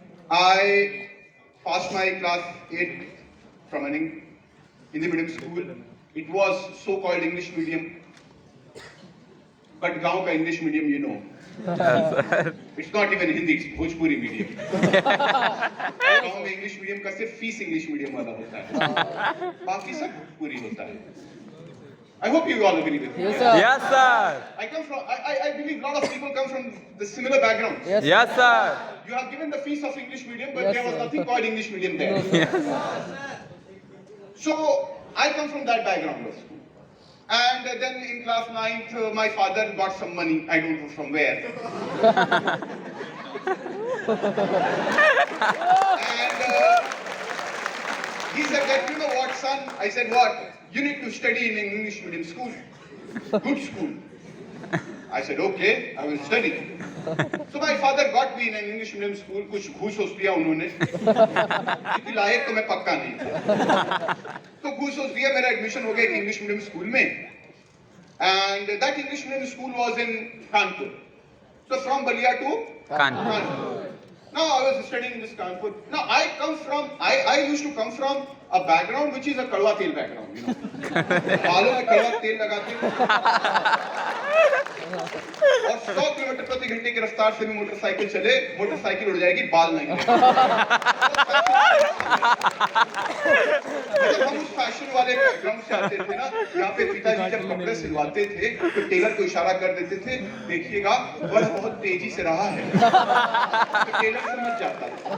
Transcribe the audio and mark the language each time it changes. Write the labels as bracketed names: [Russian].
[English] I passed my class 8 from an Hindi medium school. It was so-called English medium, but [Hindi] गांव का [English] English medium, you know, it's not even Hindi, it's Bhojpuri medium. [Hindi] गांव में English medium का सिर्फ fees English medium वाला होता है, बाकी सब भोजपुरी होता है। [English] I hope you all agree with me. Yes, sir. Yes, sir. I come from, I believe a lot of people come from the similar background. Yes, Yes, sir. You have given the fees of English medium, but Yes, there was sir. nothing called English medium there. So I come from that background also. And then in class 9th, my father got some money, I don't know from where. And he said that, you know what, son? I said, what? You need to study in an English medium school, good school. I said, okay, I will study. So my father got me in an English medium school. [Hindi] कुछ घूस दिया उन्होंने, क्योंकि लायक तो मैं पक्का नहीं था। तो घूस दिया, मेरा एडमिशन हो गया इंग्लिश मीडियम स्कूल में। [English] And that English medium school was in Kanpur. So from Balia to Kanpur. Now I was studying in this Kanpur. Now I used to come from a background which is a kadwa tel background, you know. [Hindi] बालों में कड़वा तेल लगाते हैं और 100 kilometre प्रति घंटे की रफ्तार से भी मोटरसाइकिल चले, मोटरसाइकिल उड़ जाएगी, बाल नहीं। जब हम उस फैशन वाले बैकग्राउंड से आते थे ना, यहाँ पे पिताजी जब कपड़े सिलवाते थे तो टेलर को इशारा कर देते थे, देखिएगा वह बहुत तेजी से रहा है, तो टेलर समझ जाता था।